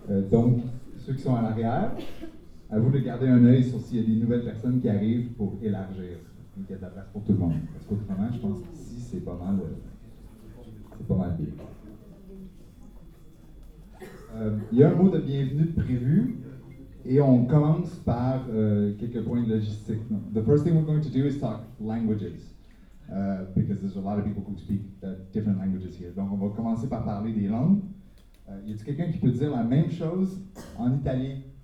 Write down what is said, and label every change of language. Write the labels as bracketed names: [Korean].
[French] Donc, ceux qui sont à l'arrière, à vous de garder un œil sur s'il y a des nouvelles personnes qui arrivent pour élargir. Il y a de la place pour tout le monde. Parce qu'autrement, je pense qu'ici, c'est pas mal bien. Il y a un mot de bienvenue prévu et on commence par quelques points de logistique. Non. [English] The first thing we're going to do is talk languages. Because there's a lot of people who speak different languages here. [French] Donc, on va commencer par parler des langues. Y a-t-il quelqu'un qui peut dire la même chose en italien?